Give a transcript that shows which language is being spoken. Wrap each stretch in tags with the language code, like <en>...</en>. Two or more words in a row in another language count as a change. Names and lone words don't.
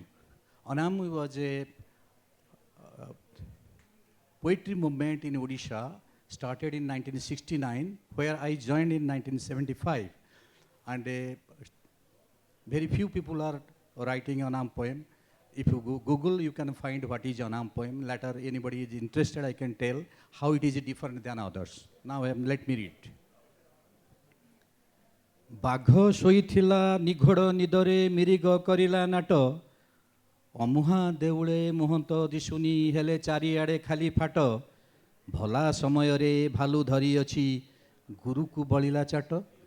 <en>Anam was a poetry movement in Odisha, started in 1969, where I joined in 1975. And very few people are writing Anam poem. If you Google, you can find what is Anam poem. Later, anybody is interested, I can tell how it is different than others. Now, let me read.</en> <or>ବାଘ ଶୋଇଥିଲା ନିଘୋଡ଼ ନିଦରେ ମିରିଗ କରିଲା ନାଟ ଅମୁହା ଦେଉଳେ ମୁହନ୍ତ ଦିଶୁନି ହେଲେ ଚାରିଆଡ଼େ ଖାଲି ଫାଟ ଭଲା ସମୟରେ ଭାଲୁ ଧରିଅଛି ଗୁରୁକୁ ବଳିଲା ଚାଟ</or>